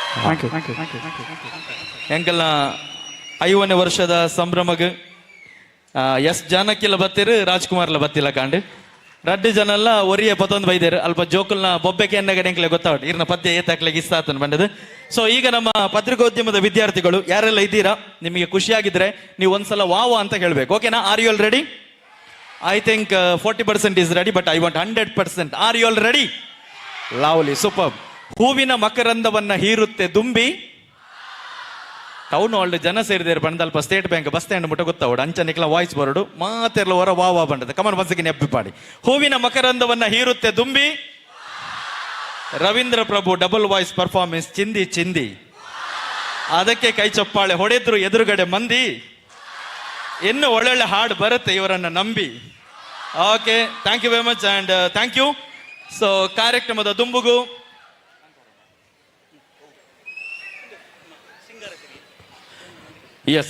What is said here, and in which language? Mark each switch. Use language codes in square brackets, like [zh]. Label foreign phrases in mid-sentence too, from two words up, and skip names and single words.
[tcy] ಎಂಕಲ್ನ 5ನೇ ವರ್ಷದ ಸಂಭ್ರಮಗ್ ಎಸ್ ಜಾನಕಿಲ ಬತ್ತಿರು ರಾಜ್ಕುಮಾರ್ಲ ಬತ್ತಿಲ್ಲ ಕಾಂಡು ರಡ್ಡು ಜನ ಎಲ್ಲ ಒರಿಯ ಪತ್ತೊಂದು ಬೈದೇರು ಅಲ್ಪ ಜೋಕಲ್ನ ಬೊಬ್ಬೆಗೆ ಎನ್ನಗಡೆ ಎಂಕ್ಲೆ ಗೊತ್ತಾವಟ್ಟು ಇರ್ನ ಪದ್ಯ ಏತಾಕ್ಲಿಗೆ ಇಷ್ಟ ಆತನ ಬಂದದ್ದು. [kn] ಸೊ ಈಗ ನಮ್ಮ ಪತ್ರಿಕೋದ್ಯಮದ ವಿದ್ಯಾರ್ಥಿಗಳು ಯಾರೆಲ್ಲ ಇದ್ದೀರಾ, ನಿಮಗೆ ಖುಷಿಯಾಗಿದ್ರೆ ನೀವು ಒಂದ್ಸಲ ವಾವ ಅಂತ ಹೇಳ್ಬೇಕು. [en] Okay na? Are you all ready? I think 40% is ready, but I want 100%. Are you all ready? [kn] ಲವ್ಲಿ, ಸೂಪರ್. ಹೂವಿನ ಮಕರಂದವನ್ನ ಹೀರುತ್ತೆ ದುಂಬಿ. [tcy] ಟೌನ್ ಹಾಲ್ ಜನ ಸೇರಿದೇರು ಬಂದಲ್ಪ ಸ್ಟೇಟ್ ಬ್ಯಾಂಕ್ ಬಸ್ ಸ್ಟ್ಯಾಂಡ್ ಮುಟ್ಟ ಗೊತ್ತಾವಡು ಅಂಚನಿಕ್ಲ ವಾಯ್ಸ್ ಬರೋಡು ಮಾತೆಲ್ಲ ಹೊರ ವಾ ಬಂಡದ ಕಮನ್ ಬನ್ಸಿಗೆ ನೆಪ್ಪಿ ಪಾಡಿ. [kn] ಹೂವಿನ ಮಕರಂದವನ್ನ ಹೀರುತ್ತೆ ದುಂಬಿ. ರವೀಂದ್ರ ಪ್ರಭು [en] double voice performance [kn] ಚಿಂದಿ ಚಿಂದಿ. ಅದಕ್ಕೆ ಕೈ ಚಪ್ಪಾಳೆ ಹೊಡೆದ್ರು ಎದುರುಗಡೆ ಮಂದಿ. ಇನ್ನು ಒಳ್ಳೊಳ್ಳೆ ಹಾಡು ಬರುತ್ತೆ ಇವರನ್ನ ನಂಬಿ. [en] Okay, thank you very much and thank you. [tcy] ಸೊ ಕಾರ್ಯಕ್ರಮದ ದುಂಬುಗು ಎಸ್.